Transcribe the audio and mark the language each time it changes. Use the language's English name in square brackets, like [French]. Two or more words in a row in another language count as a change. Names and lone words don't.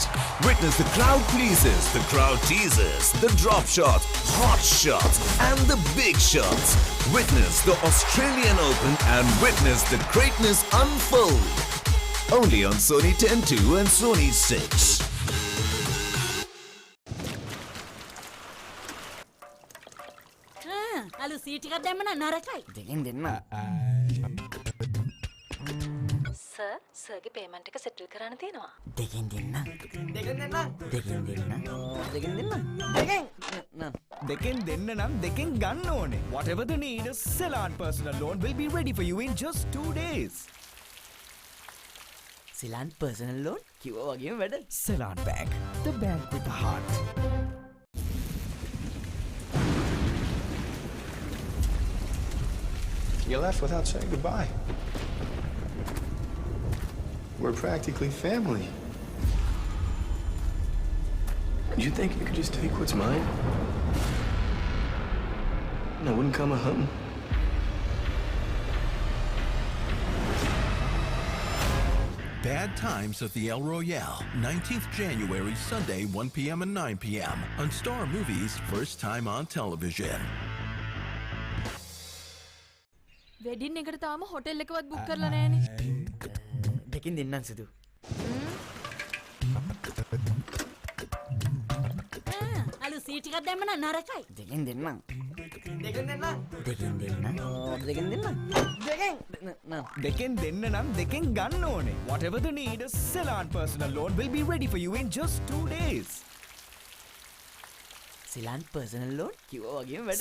[English] Witness the crowd pleases, the crowd teases, the drop shots, hot shots and the big shots. Witness the Australian Open and witness the greatness unfold. Only on Sony 10.2 and Sony 6. [Sinhala] Alu seat එකක් දැම්ම නම් නරකයි. දෙකෙන් දෙන්න. සර්, සර්ගේ පේමන්ට් එක සෙටල් කරන්න තියෙනවා. දෙකෙන් දෙන්න. දෙකෙන් දෙන්න. දෙකෙන් දෙන්න. දෙකෙන් දෙන්න. දෙකෙන් දෙන්න නම් දෙකෙන් ගන්න ඕනේ. [English] Whatever the need, a Ceylon personal loan will be ready for you in just 2 days. [Sinhala] Ceylon [English] personal loan [Sinhala] කිව්වා වගේම වැඩ. [English] Ceylon Bank, the bank with the heart. You left without saying goodbye. We're practically family. You think you could just take what's mine? And I wouldn't come a hunting. Bad Times at the El Royale, 19th January, Sunday, 1 p.m. and 9 p.m. on Star Movies, first time on television. [Sinhala] වෙඩින් එකට තාම හොටෙල් එකවත් බුක් කරලා නැහැනේ. දෙකෙන් දෙන්නම් සුදු. අලු සීට් එකක් දැම්ම නම් නරකයි. දෙකෙන් දෙන්නම්. දෙකෙන් දෙන්න. දෙකෙන් දෙන්න. දෙකෙන් දෙන්න. දෙකෙන්. දෙකෙන් දෙන්න නම් දෙකෙන් ගන්න ඕනේ. [English] Whatever the need, a Ceylon personal loan will be ready for you in just 2 days. [Sinhala] Ceylon [English] personal loan [Sinhala] කිව්වා වගේම වැඩ.